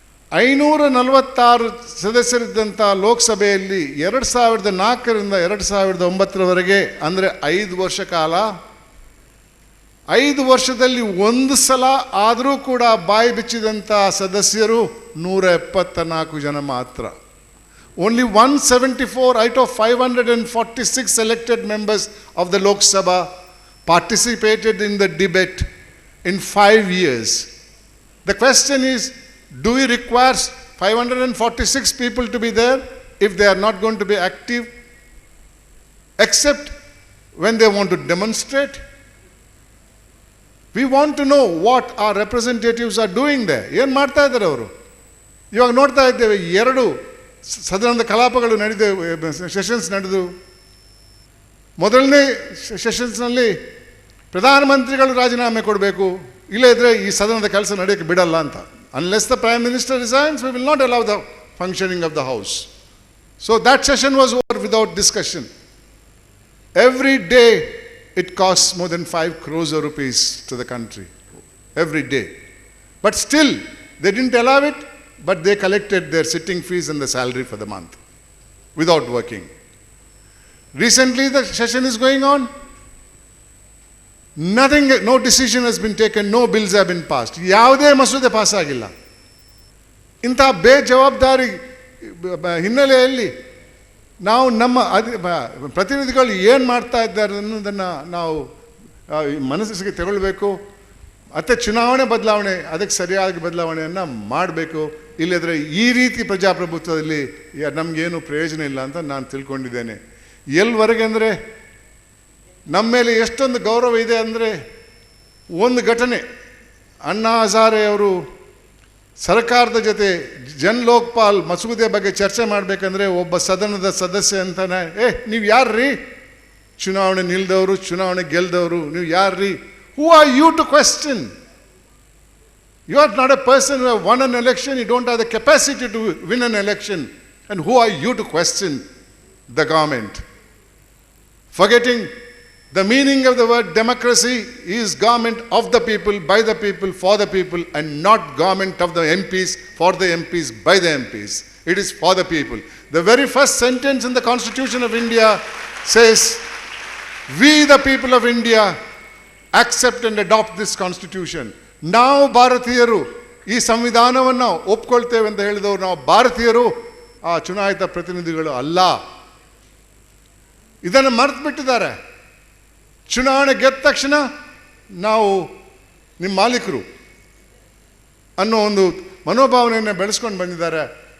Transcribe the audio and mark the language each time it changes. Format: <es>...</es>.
<kn>546 ಸದಸ್ಯರಿದ್ದಂಥ ಲೋಕಸಭೆಯಲ್ಲಿ 2004ರಿಂದ 2009ರವರೆಗೆ, ಅಂದರೆ 5 ವರ್ಷ ಕಾಲ, 5 ವರ್ಷದಲ್ಲಿ ಒಂದು ಸಲ ಆದರೂ ಕೂಡ ಬಾಯಿ ಬಿಚ್ಚಿದಂಥ ಸದಸ್ಯರು 174 ಜನ ಮಾತ್ರ.</kn> <en>Only 174 out of 546 elected members of the Lok Sabha participated in the debate in 5 years. The question is, do we require 546 people to be there if they are not going to be active, except when they want to demonstrate? We want to know what our representatives are doing there.</en> <kn>ಏನು ಮಾಡ್ತಾ ಇದ್ದಾರೆ ಅವರು? ಇವಾಗ ನೋಡ್ತಾ ಇದ್ದೇವೆ, 2 ಸದನದ ಕಲಾಪಗಳು sessions ನಡೆದು, ಮೊದಲನೇ ಸೆಷನ್ಸ್ನಲ್ಲಿ ಪ್ರಧಾನಮಂತ್ರಿಗಳು ರಾಜೀನಾಮೆ ಕೊಡಬೇಕು, ಇಲ್ಲದಿದ್ದರೆ ಈ ಸದನದ ಕೆಲಸ ನಡೆಯೋಕ್ಕೆ ಬಿಡಲ್ಲ ಅಂತ.</kn> <en>Unless the Prime Minister resigns, we will not allow the functioning of the House. So that session was over without discussion. Every day it costs more than 5 crores of rupees to the country. Every day. But still, they didn't allow it, but they collected their sitting fees and the salary for the month without working. Recently the session is going on. Nothing, no decision has been taken, no bills have been passed.</en> <kn>ಯಾವುದೇ ಮಸೂದೆ pass ಆಗಿಲ್ಲ. ಇಂಥ ಬೇಜವಾಬ್ದಾರಿ ಹಿನ್ನೆಲೆಯಲ್ಲಿ ನಾವು ನಮ್ಮ ಪ್ರತಿನಿಧಿಗಳು ಏನು ಮಾಡ್ತಾ ಇದ್ದಾರೆ ಅನ್ನೋದನ್ನು ನಾವು ಮನಸ್ಸಿಗೆ ತಗೊಳ್ಬೇಕು. ಮತ್ತು ಚುನಾವಣೆ ಬದಲಾವಣೆ, ಅದಕ್ಕೆ ಸರಿಯಾಗಿ ಬದಲಾವಣೆಯನ್ನು ಮಾಡಬೇಕು. ಇಲ್ಲದ್ರೆ ಈ ರೀತಿ ಪ್ರಜಾಪ್ರಭುತ್ವದಲ್ಲಿ ನಮಗೇನು ಪ್ರಯೋಜನ ಇಲ್ಲ ಅಂತ ನಾನು ತಿಳ್ಕೊಂಡಿದ್ದೇನೆ. ಎಲ್ಲಿವರೆಗೆ ಅಂದರೆ ನಮ್ಮ ಮೇಲೆ ಎಷ್ಟೊಂದು ಗೌರವ ಇದೆ ಅಂದರೆ, ಒಂದು ಘಟನೆ, ಅಣ್ಣಾ ಹಜಾರೆ ಅವರು ಸರ್ಕಾರದ ಜೊತೆ ಜನ್ ಲೋಕ್ಪಾಲ್ ಮಸೂದೆ ಬಗ್ಗೆ ಚರ್ಚೆ ಮಾಡಬೇಕಂದ್ರೆ ಒಬ್ಬ ಸದನದ ಸದಸ್ಯ ಅಂತಾನೆ, ನೀವು ಯಾರ್ರೀ? ಚುನಾವಣೆ ನಿಲ್ದವರು, ಚುನಾವಣೆ ಗೆಲ್ದವರು, ನೀವು ಯಾರ್ರೀ?</kn> <en>Who are you to question? You are not a person who have won an election. You don't have the capacity to win an election. And who are you to question the government? Forgetting the meaning of the word democracy is government of the people, by the people, for the people, and not government of the MPs, for the MPs, by the MPs. It is for the people. The very first sentence in the Constitution of India says, we the people of India accept and adopt this constitution.</en> <kn>ನಾವು ಭಾರತೀಯರು ಈ ಸಂವಿಧಾನವನ್ನು ಒಪ್ಕೊಳ್ತೇವೆ ಅಂತ ಹೇಳಿದವರು ನಾವು ಭಾರತೀಯರು, ಆ ಚುನಾಯಿತ ಪ್ರತಿನಿಧಿಗಳು ಅಲ್ಲ. ಇದನ್ನು ಮರೆತು ಬಿಟ್ಟಿದ್ದಾರೆ. ಚುನಾವಣೆ ಗೆದ್ದ ತಕ್ಷಣ ನಾವು ನಿಮ್ಮ ಮಾಲೀಕರು ಅನ್ನೋ ಒಂದು ಮನೋಭಾವನೆಯನ್ನು ಬೆಳೆಸ್ಕೊಂಡು ಬಂದಿದ್ದಾರೆ.</kn>